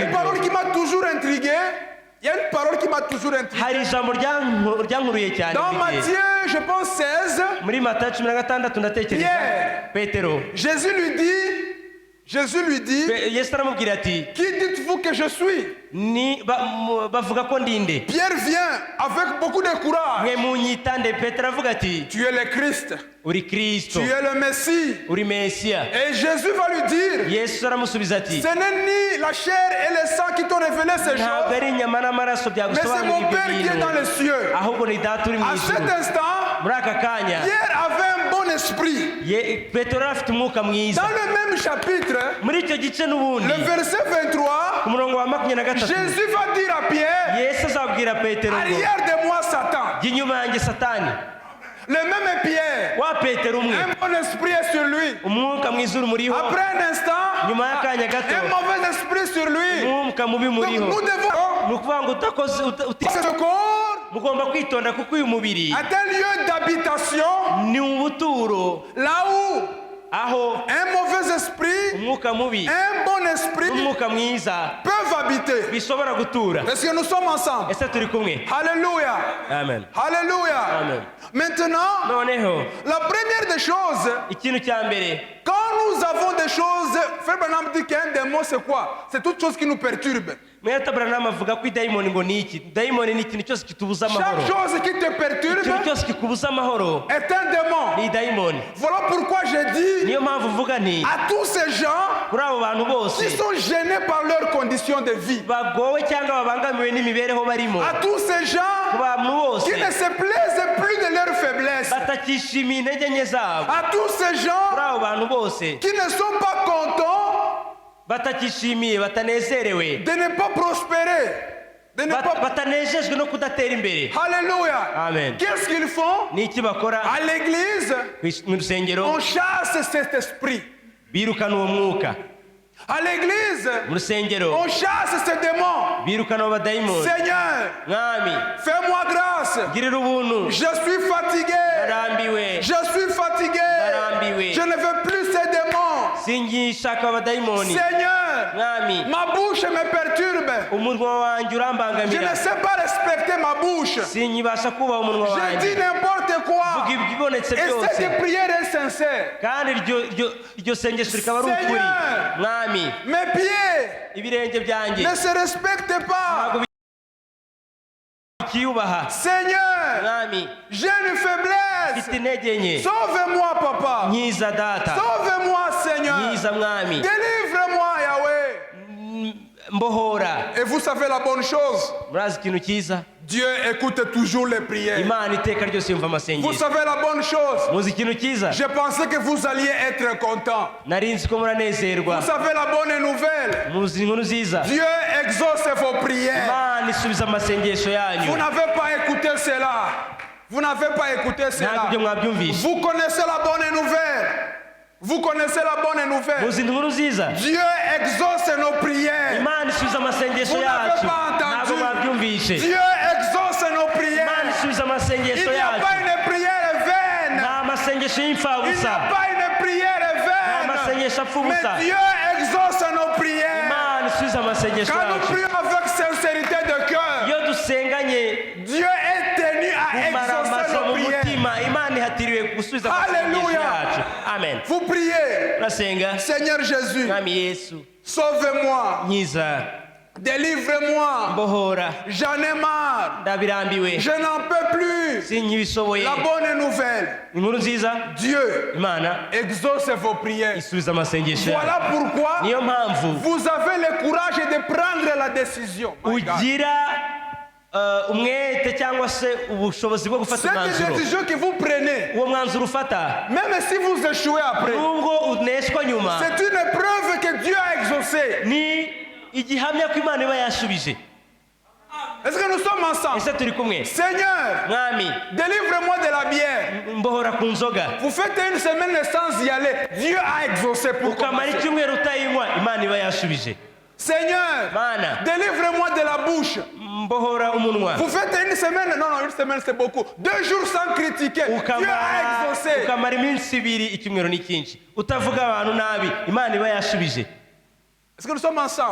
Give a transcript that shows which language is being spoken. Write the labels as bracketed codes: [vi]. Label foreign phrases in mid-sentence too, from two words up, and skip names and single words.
[fr] une [rw] ibyo, [fr] parole qui m'a toujours intrigué. Il y a une parole qui m'a toujours intrigué. [rw] hari ijambo ryankuruye cyane [fr] Dans [rw] buri gihe. [fr] Matthieu, je pense 16, [rw] muri Matayo 16 ndatekereza [fr] Pierre. [rw] Petero [fr] Jésus lui dit, [rw] Yesu aramubwira ati [fr] qui dites-vous que je suis? [rw] bavuga ko ndinde. [fr] Pierre vient avec beaucoup de courage. [rw] mwe munyitande. Petero avuga ati [fr] Tu es le Christ, [rw] uri Kristo, [fr] tu es le Messie. [rw] uri Mesiya. [fr] Et Jésus va lui dire, [rw] Yesu aramusubiza ati [fr] ce n'est ni la chair et le sang qui t'ont révélé ces [rw] ntabwo [fr] choses, [rw] ari inyama n'amaraso [fr] mais c'est [rw] byagusobanurira [fr] mon [rw] ibyo [fr] Père qui est [rw] bintu, [fr] dans les cieux. [rw] ahubwo ni data uri mu [fr] À cet [rw] ijuru. [fr] instant, [rw] muri aka kanya [fr] Pierre avait un bon esprit. [rw] Petero yari afite umwuka mwiza. [fr] Dans le même chapitre, [rw] muri icyo gice n'ubundi [fr] le verset 23, [rw] ku murongo wa 23 [fr] Jésus va dire à Pierre, [rw] Yesu azabwira Petero ngo [fr] arrière de moi Satan. [rw] jya inyuma yanjye Satani. [fr] Le même Pierre, [rw] wa Petero umwe [fr] un bon esprit est sur lui. [rw] umwuka mwiza uri muriho, [fr] Après un instant, [rw] nyuma y'akanya gato [fr] un mauvais esprit sur lui. [rw] umwuka mubi [fr] Donc [rw] muriho. [fr] nous devons [rw] ni ukuvuga ngo [fr] ce corps [rw] mugomba kwitonda kuko uyu mubiri [fr] est un lieu d'habitation [rw] ni ubuturo [fr] là où [rw] aho [fr] un mauvais esprit, [rw] umwuka mubi [fr] un bon esprit [rw] n'umwuka mwiza [fr] peuvent habiter. [rw] bishobora gutura. [fr] Parce que nous sommes ensemble. [rw] ese turi kumwe? [fr] Alléluia. [rw] Amen. [fr] Alléluia. [rw] Amen. [fr] Maintenant, [rw] noneho [fr] la première des choses, [rw] ikintu cya mbere, [fr] quand nous avons des choses, Frère Branham dit qu'un démon c'est quoi? C'est toute chose qui nous perturbe. [rw] mweta Branham avuga ko idayimoni ngo ni iki? Dayimoni ni ikintu cyose kitubuza amahoro. [fr] Chaque chose qui te perturbe [rw] ikintu cyose kikubuza amahoro [fr] est un démon. [rw] ni idayimoni. [fr] Voilà pourquoi je dis [rw] niyo mpamvu uvuga nti [fr] à tous ces gens [rw] kuri abo bantu bose [fr] qui sont gênés par leurs conditions de vie, [rw] bagowe cyangwa babangamiwe n'imibereho barimo, [fr] à tous ces gens [rw] ku bantu bose [fr] qui ne se plaisent plus de leur faiblesse, [rw] batakishimiye intege nke zabo, [fr] à tous ces [rw] kuri [fr] gens [rw] abo bantu bose [fr] qui ne sont pas contents [rw] batakishimiye, batanezerewe, [fr] de ne pas prospérer, de ne pas... [rw] batanejejwe no kudatera imbere. [fr] Alléluia. [rw] Amen. [fr] Qu'est-ce qu'ils font? [rw] ni iki bakora? [fr] À l'église, [rw] mu rusengero [fr] on chasse cet esprit. [rw] birukana uwo mwuka. [fr] À l'église, [rw] mu rusengero [fr] on chasse ces démons. [rw] birukana abo badayimoni. [fr] Seigneur, [rw] mwami [fr] fais-moi grâce. [rw] girira ubuntu, [fr] Je suis fatigué. [rw] ndarambiwe, [fr] Je suis fatigué. [rw] ndarambiwe, [fr] Je ne veux plus ces démons. [rw] singishaka abadayimoni. [fr] Seigneur, [rw] mwami [fr] ma bouche me perturbe. [rw] umunwa wanjye [fr] Je [rw] urambangamira, [fr] ne sais pas respecter ma bouche. [rw] sinkibasha kubaha umunwa [fr] Je [rw] wanjye, [fr] dis n'importe quoi. [rw] vuga ibibonetse [fr] Et [rw] byose, [fr] cette prière est sincère. [rw] kandi iryo sengesho rikaba ari ukuri. [fr] Seigneur, [rw] mwami [fr] mes pieds [rw] ibirenge byanjye [fr] ne se respectent pas. [rw] ntabwo bikiyubaha. [fr] Seigneur, [rw] mwami [fr] j'ai une faiblesse. [rw] mfite intege nke, [fr] Sauve-moi, papa. [rw] nkiza data, [fr] Sauve-moi, Seigneur. [rw] nkiza mwami, [fr] Délivre-moi, Yahweh. [rw] mbohora. [fr] Et vous savez la bonne chose, [rw] murazi ikintu cyiza, [fr] Dieu écoute toujours les prières. [rw] imana iteka ryose yumva [fr] Vous [rw] amasengesho. [fr] savez la bonne chose, [rw] muzi ikintu cyiza, [fr] je pensais que vous alliez être content. [rw] nari nzi ko muranezerwa. [fr] Vous savez la bonne nouvelle, [rw] muzi inkuru nziza, [fr] Dieu exauce vos prières. [rw] imana isubiza amasengesho yanyu. [fr] Vous n'avez pas écouté cela. Vous n'avez pas écouté [rw] ntabwo [fr] cela. [rw] ibyo mwabyumvishe. [fr] Vous connaissez la bonne nouvelle. Vous connaissez la bonne nouvelle. [rw] muzi inkuru nziza, [fr] Dieu exauce nos prières. [rw] imana isubiza amasengesho [fr] Vous n'avez [rw] yacu. [fr] pas entendu. [rw] ntabwo mwabyumvishe. [fr] Dieu exauce nos [rw] imana [fr] prières. [rw] isubiza [fr] Il [rw] amasengesho [fr] n'y a [rw] yacu. [fr] pas une prière vaine. [rw] nta masengesho [fr] Il n'y a [rw] y'imfabusa, [fr] pas une prière [rw] nta [fr] vaine. [rw] masengesho apfa [fr] Mais [rw] ubusa. [fr] Dieu exauce nos prières. [rw] imana isubiza amasengesho [fr] Quand nous [rw] yacu. [fr] prions avec sincérité de cœur, [rw] iyo dusenganye [fr] Dieu est tenu à exaucer [rw] kumaramaza [fr] nos [rw] mu [fr] prières. [rw] mutima, imana ihatiriwe gusubiza amasengesho [fr] Hallelujah. [rw] yacu. Amen. [fr] Vous priez, [rw] urasenga, [fr] Seigneur Jésus, [rw] mwami Yesu, [fr] sauve-moi, [rw] nkiza, [fr] délivre-moi, [rw] mbohora, [fr] j'en ai marre, [rw] ndabirambiwe, [fr] je n'en peux plus. [rw] sinkibishoboye. [fr] La bonne nouvelle, [rw] inkuru nziza, [fr] Dieu [rw] imana [fr] exauce vos prières. [rw] isubiza amasengesho yacu. [fr] Voilà pourquoi [rw] niyo mpamvu [fr] vous avez le courage de prendre la décision. [en] My God. [rw] ugira umwete cyangwa se ubushobozi bwo gufata [fr] Cette [rw] umwanzuro. [fr] décision que vous prenez, [rw] Uwo mwanzuro ufata [fr] même si vous échouez après, [rw] nubwo uneshwa nyuma, [fr] c'est une preuve que Dieu a exaucé. [rw] ni igihamya ko Imana iba yashubije. [fr] Est-ce que nous sommes ensemble? [rw] Ese turi kumwe? [fr] Seigneur, [rw] Mwami, [fr] délivre-moi de la bière. [rw] mbohora ku nzoga. [fr] Vous faites une semaine sans y aller. Dieu a exaucé pour [rw] Ukamara [fr] commencer. [rw] icyumweru utayinywa, Imana iba yashubije. [fr] Seigneur, [rw] Mana, [fr] délivre-moi de la bouche. [rw] mbohora umunwa. [fr] Vous faites une semaine, non, une semaine c'est beaucoup. 2 jours sans critiquer. Dieu a exaucé. [rw] ukamara iminsi ibiri icyumweru n'icyinshi utavuga abantu nabi, Imana iba yashubije. [fr] Est-ce que nous sommes ensemble?